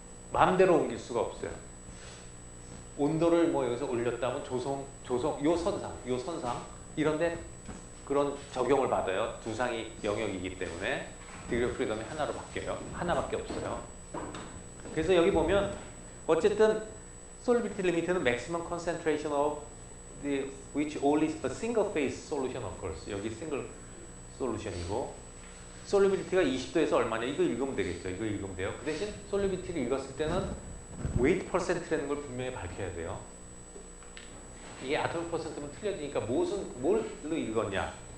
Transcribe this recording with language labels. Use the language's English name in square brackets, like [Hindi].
[Korean] 마음대로 옮길 수가 없어요. 온도를 뭐 여기서 올렸다면 요 선상 이런데 그런 적용을 받아요. 두 상이 영역이기 때문에 디그리 오브 프리덤이 하나로 바뀌어요. 하나밖에 없어요. 그래서 여기 보면 어쨌든 [English] solubility limit는 maximum concentration of which only a single phase solution occurs. [Korean] 여기 single solution이고 solubility가 20도에서 얼마냐 이거 읽으면 되겠죠. 이거 읽으면 돼요. 그 대신 solubility를 읽었을 때는 [English] weight percent [Korean] 라는 걸 분명히 밝혀야 돼요. 이게 atomic percent면 틀려지니까 뭘로 읽었냐?